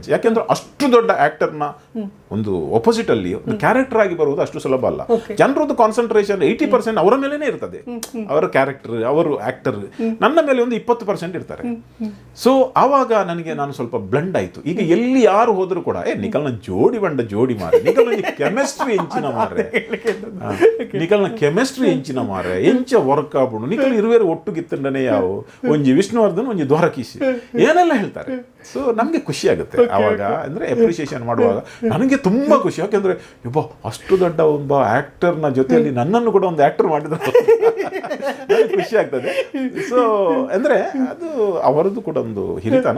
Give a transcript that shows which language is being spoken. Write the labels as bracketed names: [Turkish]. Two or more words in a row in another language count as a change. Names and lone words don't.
[Kannada] ಯಾಕೆಂದ್ರೆ ಅಷ್ಟು ದೊಡ್ಡ ಆಕ್ಟರ್ನ ಒಂದು ಅಪೋಸಿಟ್ ಅಲ್ಲಿ ಒಂದು ಕ್ಯಾರೆಕ್ಟರ್ ಆಗಿ ಬರುವುದು ಅಷ್ಟು ಸುಲಭ ಅಲ್ಲ. ಜನರದ್ದು ಕಾನ್ಸಂಟ್ರೇಷನ್ 80% ಅವರ ಮೇಲೇನೆ ಇರ್ತದೆ. ಅವರ ಕ್ಯಾರೆಕ್ಟರ್, ಅವರು ಆಕ್ಟರ್. ನನ್ನ ಮೇಲೆ ಒಂದು 20% ಇರ್ತಾರೆ. ಸೊ ಆವಾಗ ನಾನು ಸ್ವಲ್ಪ ಬ್ಲೆಂಡ್ ಆಯ್ತು. ಈಗ ಎಲ್ಲಿ ಯಾರು ಹೋದ್ರು ಕೂಡ [Tulu] ನಿಖಲ್ನ ಜೋಡಿ ಮಾರೆ, ನಿಖಲ್ ಕೆಮಿಸ್ಟ್ರಿ ಎಂಚಿನ ಮಾರೆ, ನಿಖಲ್ನ ಕೆಮಿಸ್ಟ್ರಿ ಎಂಚಿನ ಮಾರೆ, ಎಂಚ ವರ್ಕ್ ಆಗ್ಬಿಡು, ನಿಖಲ್ ಇರುವೇರು ಒಟ್ಟುಗಿತ್ತಂಡನೆ ಯಾವು ಒಂಜಿ ವಿಷ್ಣುವರ್ಧನ್ ಒಂಜಿ ದ್ವಾರಕೀಶಿ [Kannada] ಏನೆಲ್ಲ ಹೇಳ್ತಾರೆ. ಸೊ ನಮ್ಗೆ ಖುಷಿ ಆಗುತ್ತೆ ಆವಾಗ. ಅಂದ್ರೆ ಅಪ್ರಿಸಿಯೇಷನ್ ಮಾಡುವಾಗ ನನಗೆ ತುಂಬಾ ಖುಷಿ. ಯಾಕೆಂದ್ರೆ ಒಬ್ಬ ಅಷ್ಟು ದೊಡ್ಡ ಒಬ್ಬ ಆಕ್ಟರ್ನ ಜೊತೆಯಲ್ಲಿ ನನ್ನನ್ನು ಕೂಡ ಒಂದು ಆಕ್ಟರ್ ಮಾಡಿದ್ರೆ ಖುಷಿ ಆಗ್ತದೆ. ಸೊ ಅಂದ್ರೆ ಅದು ಅವರದ್ದು ಕೂಡ ಒಂದು ಹಿರಿತನ.